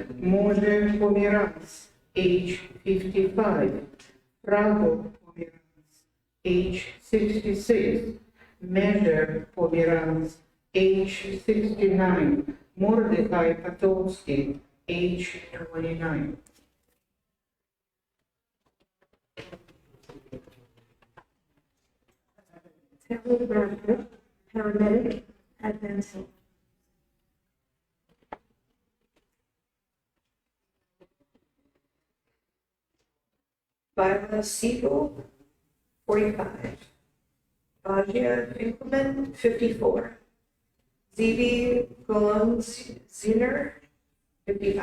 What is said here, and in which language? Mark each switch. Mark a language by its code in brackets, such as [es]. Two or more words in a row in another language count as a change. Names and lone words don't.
[en] Moshe Pomerantz, age 55. Franco Pomerantz, age 66. Measure Pomerantz, age 69. Mordecai Patolsky, age 29. Taylor Bradford, paramedic at Benson. Viola Siegel, 45. Bajia Finkelman, 54. Zivi Golem Ziner, 55.